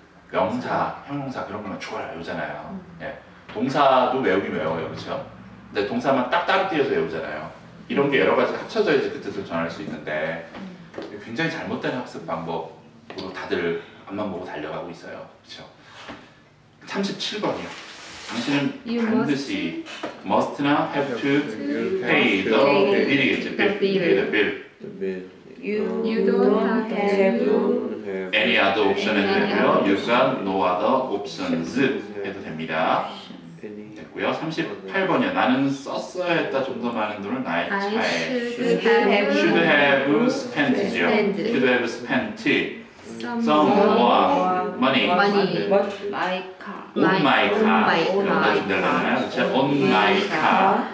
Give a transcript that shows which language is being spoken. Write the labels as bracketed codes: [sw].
[ko] 명사, 형용사 그런 거만 죽어라 외우잖아요. 예. 동사도 외우긴 외워요, 그렇죠? 근데 동사만 딱 따로 띄어서 외우잖아요. 이런 게 여러 가지 합쳐져야지 그 뜻을 전할 수 있는데 굉장히 잘못된 학습 방법으로 다들 앞만 보고 달려가고 있어요, 그렇죠? 37번이요. 당신은 [en] You 반드시 must나 have to pay the pay bill이겠죠. the pay the bill. You don't have any other option [ko] 해도 되고요. [en] You got no other options [ko] 해도 됩니다. 됐고요. 38번이요. 나는 썼어야 했다 좀 더 많은 돈을 나의 [en] I [ko] 차에 [en] should have should have spent죠. spent. should have spent some some more more money money 마이 카. on my car. on my [ko] 이런 거 준다잖아요. 그렇죠? [en] on my car.